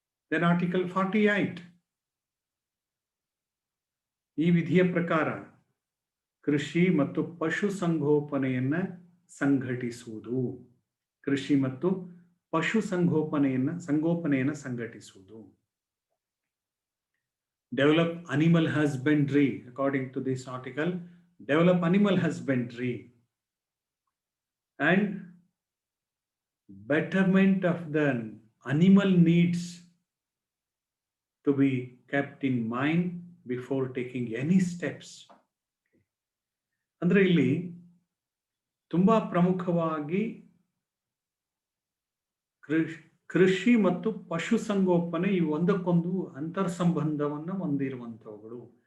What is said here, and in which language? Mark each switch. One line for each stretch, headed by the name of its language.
English: Then Article 48.
Kannada: ಈ ವಿಧಿಯ ಪ್ರಕಾರ ಕೃಷಿ ಮತ್ತು ಪಶು ಸಂಗೋಪನೆಯನ್ನ ಸಂಘಟಿಸುವುದು, ಕೃಷಿ ಮತ್ತು ಪಶು ಸಂಗೋಪನೆಯನ್ನ ಸಂಘಟಿಸುವುದು.
English: Develop animal husbandry. According to this article, develop animal husbandry and betterment of the animal needs to be kept in mind before taking any steps.
Kannada: ಅಂದ್ರೆ ಇಲ್ಲಿ ತುಂಬಾ ಪ್ರಮುಖವಾಗಿ ಕೃಷಿ ಮತ್ತು ಪಶು ಸಂಗೋಪನೆ ಇವು ಒಂದಕ್ಕೊಂದು ಅಂತರ್ ಸಂಬಂಧವನ್ನು ಹೊಂದಿರುವಂತವುಗಳು.